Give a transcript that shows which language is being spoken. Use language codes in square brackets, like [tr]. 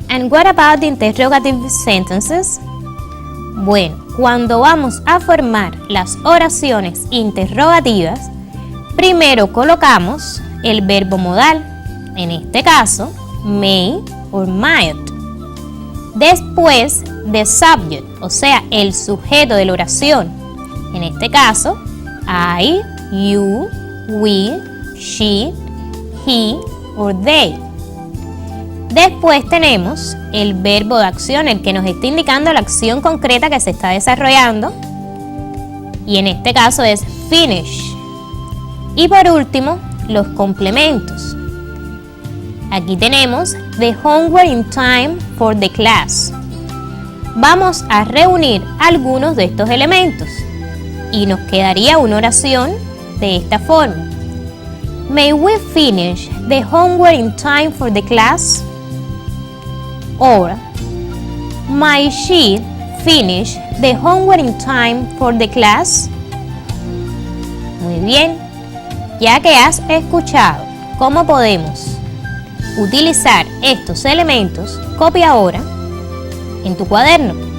[en] what about the interrogative sentences? [es] Bueno, cuando vamos a formar las oraciones interrogativas, primero colocamos el verbo modal, en este caso, may or might. Después, the subject, o sea, el sujeto de la oración, en este caso, I, you, we, she, he or they. Después tenemos el verbo de acción, el que nos está indicando la acción concreta que se está desarrollando. Y en este caso es finish. Y por último, los complementos. [en] Aquí tenemos the homework in time for the class. [es] Vamos a reunir algunos de estos elementos. Y nos quedaría una oración de esta forma. [en] May we finish the homework in time for the class? Or, might she finish the homework in time for the class? [es] Muy bien, ya que has escuchado cómo podemos utilizar estos elementos, copia ahora en tu cuaderno.